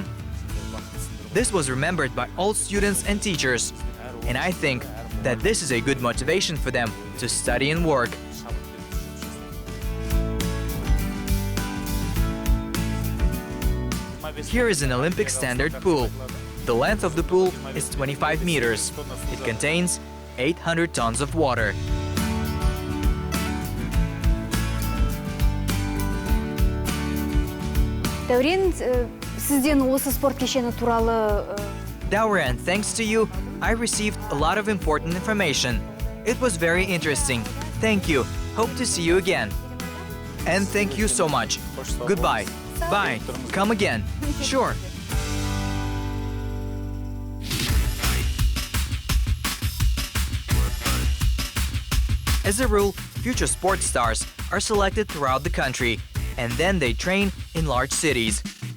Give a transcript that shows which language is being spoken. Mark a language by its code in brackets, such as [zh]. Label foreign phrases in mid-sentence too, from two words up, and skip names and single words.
[en] This was remembered by all students and teachers, and I think that this is a good motivation for them to study and work. Here is an Olympic standard pool. The length of the pool is 25 meters. It contains 800 tons of water. [kk] дәурен сізден осы спорт кешені туралы [en] Dauren, thanks to you, I received a lot of important information. It was very interesting. Thank you. Hope to see you again. And thank you so much. Goodbye. Bye. Come again. Sure. As a rule, future sports stars are selected throughout the country, and then they train in large cities.